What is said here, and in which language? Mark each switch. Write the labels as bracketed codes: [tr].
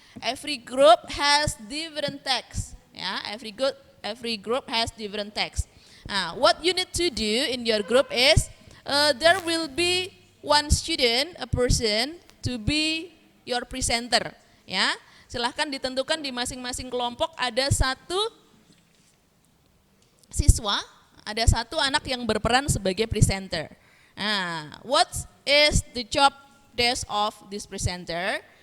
[en] Every group has different text ya. Every group has different text. Nah, what you need to do in your group is there will be one student, a person to be your presenter ya. [id] Silahkan ditentukan di masing-masing kelompok ada satu siswa, ada satu anak yang berperan sebagai presenter. [en] Nah, what is the job desk of this presenter?